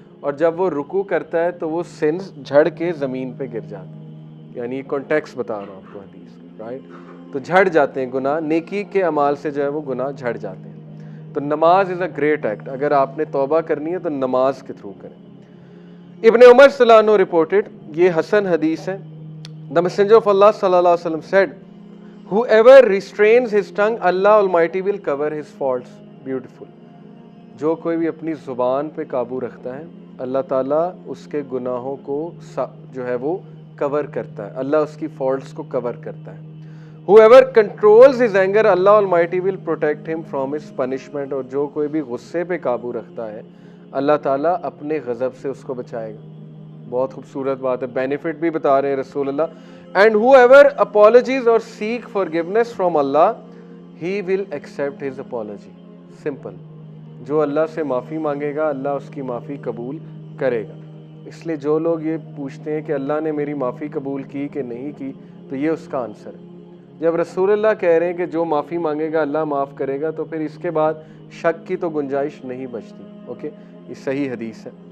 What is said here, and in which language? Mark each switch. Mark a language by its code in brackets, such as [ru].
[ur] اور جب وہ رکوع کرتا ہے تو وہ سنز جھڑ کے زمین پہ گر جاتے ہیں, یعنی کانٹیکس بتا رہا ہوں آپ کو حدیث کا, رائٹ. تو جھڑ جاتے ہیں گناہ, نیکی کے اعمال سے جو ہے وہ گناہ جھڑ جاتے ہیں. تو نماز [en] Is a great act. [ur] اگر آپ نے توبہ کرنی ہے تو نماز کے تھرو کریں. [en] ابن عمر صلی اللہ عنہ رپورٹڈ, [ur] یہ حسن حدیث ہے, [en] the messenger of Allah صلی اللہ علیہ وسلم said, whoever restrains his tongue Allah Almighty will cover his faults. Beautiful. [ur] جو کوئی بھی اپنی زبان پہ قابو رکھتا ہے اللہ تعالیٰ اس کے گناہوں کو جو ہے وہ کور کرتا ہے, اللہ اس کی فالٹس کو کور کرتا ہے. [en] whoever controls his anger Allah Almighty will protect him from his punishment. [ur] اور جو کوئی بھی غصے پہ قابو رکھتا ہے اللہ تعالیٰ اپنے غضب سے اس کو بچائے گا. بہت خوبصورت بات ہے, بینیفٹ بھی بتا رہے ہیں رسول اللہ. [en] and whoever apologies or seek forgiveness from Allah he will accept his apology. simple. [ur] جو اللہ سے معافی مانگے گا اللہ اس کی معافی قبول کرے گا. اس لیے جو لوگ یہ پوچھتے ہیں کہ اللہ نے میری معافی قبول کی کہ نہیں کی, تو یہ اس کا آنسر ہے. جب رسول اللہ کہہ رہے ہیں کہ جو معافی مانگے گا اللہ معاف کرے گا, تو پھر اس کے بعد شک کی تو گنجائش نہیں بچتی. اوکے, یہ صحیح حدیث ہے.